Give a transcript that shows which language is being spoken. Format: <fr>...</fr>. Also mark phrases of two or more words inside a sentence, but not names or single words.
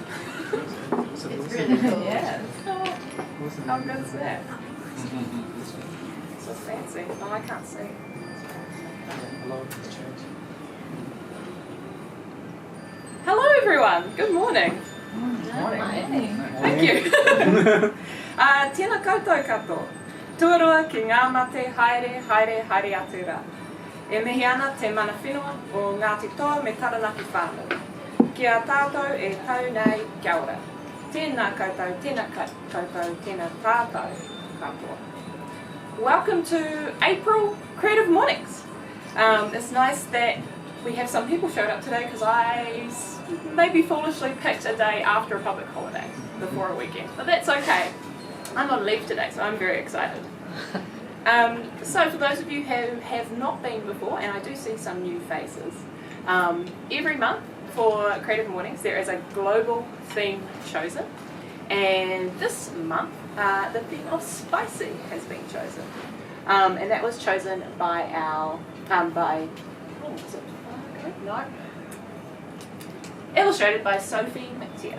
<en>It's really cool. Yeah. How good is that? So fancy. Oh, I can't see. Hello, Mr. Church. Hello, everyone. Good morning. Morning. Thank you.</en> <mi>Tēnā koutou katoa. Tuarua ki ngā mate haere atu rā. E mihi ana te mana whenua o Ngāti Toa me Taranaki whānau. Kia tātou e tau nei kia ora. Tēnā koutou, tēnā koutou, tēnā tātou katoa.</mi> <en>Welcome to April Creative Mornings. It's nice that we have some people showed up today because I maybe foolishly picked a day after a public holiday before a weekend, but that's okay. I'm on leave today, so I'm very excited. So for those of you who have not been before, and I do see some new faces, every month for Creative Mornings there is a global theme chosen, and this month the theme of spicy has been chosen, and that was chosen by our illustrated by Sophie McTeer.</en>